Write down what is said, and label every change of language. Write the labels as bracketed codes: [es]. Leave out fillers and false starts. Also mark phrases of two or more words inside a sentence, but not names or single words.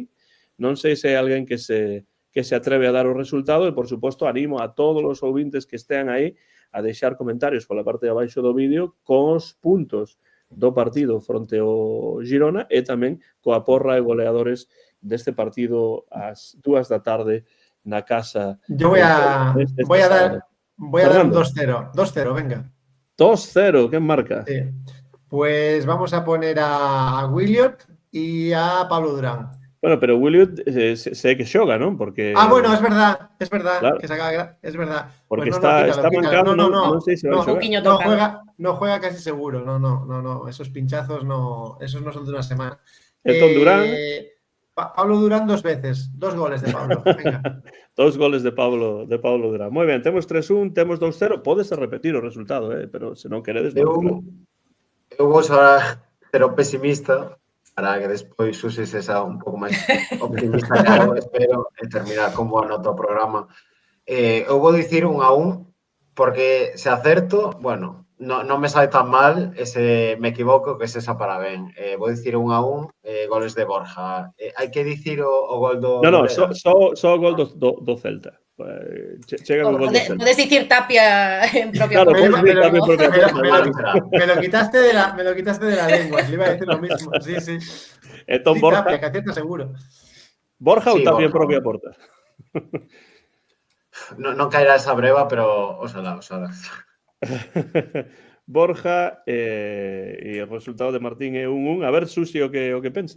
[gl] Non sei se hai alguén que se atreve a dar o resultado e, por suposto, animo a todos os ouvintes que estean aí a deixar comentarios pola parte de abaixo do vídeo con os puntos do partido fronte ao Girona e tamén coa porra e goleadores deste partido ás 2 da tarde na casa. [es] Yo voy a dar un 2-0. 2-0, venga. 2-0, ¿quién marca? Sí. Pues vamos a poner a Williot y a Pablo Durán. Bueno, pero Williot sé que xoga, ¿no? Porque... bueno, es verdad. Claro. Que es verdad. Porque pues está mancado, no sé si va a xogar. No juega casi seguro. No. Esos pinchazos esos no son de una semana. Entonces, Durán... Pablo Durán 2 veces. 2 goles de Pablo. Venga. 2 goles de Pablo Durán. [gl] Moi ben, temos 3-1, temos 2-0. Podes repetir o resultado, pero se non queredes... Eu vou ser o pesimista para que despois Susi se xa un pouco máis optimista que eu espero terminar con boa nota o programa. Eu vou dicir 1-1 porque se acerto, bueno, non me sabe tan mal, me equivoco, que esa para ben. Vou dicir 1-1, goles de Borja. Hai que dicir o gol do... No, só o gol do Celta. Chega o gol do Celta. Podes dicir Tapia en propia porta. [es] Me lo quitaste de la lengua, le iba a decir lo mismo. Sí. [gl] Entón, Borja... [es] Tapia, que acierta seguro. [gl] Borja ou Tapia en propia porta? Non caerá esa breva, pero oxalá. Borja e o resultado de Martín é 1-1. A ver, Susi, o que pensa.